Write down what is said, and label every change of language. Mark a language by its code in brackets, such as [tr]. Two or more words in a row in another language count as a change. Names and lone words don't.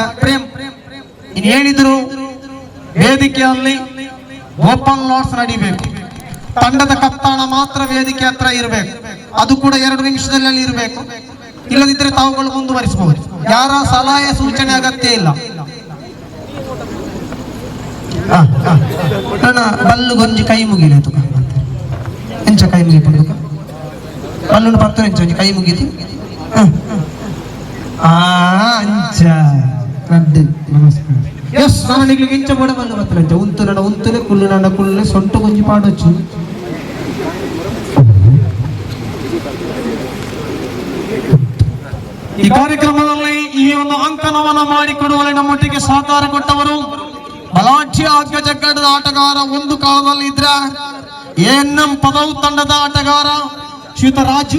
[kn] ಪ್ರೇಮ್, ಇನ್ ಹೇಳಿದ್ರು ವೇದಿಕೆಯಲ್ಲಿ [en] open lots [kn] ನಡಿಬೇಕು. ತಂಡದ ಕಪ್ತಾನ ಮಾತ್ರ ವೇದಿಕೆ ಹತ್ರ ಇರಬೇಕು. ಅದು ಕೂಡ 2 ನಿಮಿಷದಲ್ಲಿ ಅಲ್ಲಿ ಇರಬೇಕು. ಇಲ್ಲದಿದ್ದರೆ ತಾವುಗಳು ಮುಂದುವರಿಸಬಹುದು. ಯಾರ ಸಲಹೆ ಸೂಚನೆ ಅಗತ್ಯ ಇಲ್ಲ. [tcy] ಬಲ್ಲು ಗೊಂಜಿ ಕೈ ಮುಗಿಲೆ ತುಕ ಎಂಚ ಕೈ ಮುಗಿಪುಡು ತುಕ ಬಲ್ಲು ಪತ್ತು ಎಂಚ ಒಂಜಿ ಕೈ ಮುಗಿತಿ ಅಂಚ ರಡ್ಡು. [kn] ನಮಸ್ಕಾರ. [tcy] ಎಸ್, ನಾನು ಈಗ ಇಂಚ ಬೋಡ ಬಲ್ಲು ಬತ್ತಲಂಚ ಉಂತು ನಡ ಉಂತುಲೆ ಕುಲ್ಲು ನಡ ಕುಲ್ಲೆ ಸೊಂಟು ಗೊಂಜಿ ಪಾಡೊಚ್ಚು. [kn] ಈ ಕಾರ್ಯಕ್ರಮದಲ್ಲಿ ಈ ಒಂದು ಅಂಕಣವನ್ನು ಮಾಡಿಕೊಡುವಲ್ಲಿ ನಮ್ಮೊಟ್ಟಿಗೆ ಸಹಕಾರ ಕೊಟ್ಟವರು ಬಲಾಢ್ಯ ಹಗ್ಗ ಜಗ್ಗಾಟದ ಆಟಗಾರ, ಒಂದು ಕಾಲದಲ್ಲಿ ಇದ್ರ ಎಎನ್ಎಂ ಪದವ್ ತಂಡದ ಆಟಗಾರ ಶ್ರೀಯುತ ರಾಜು.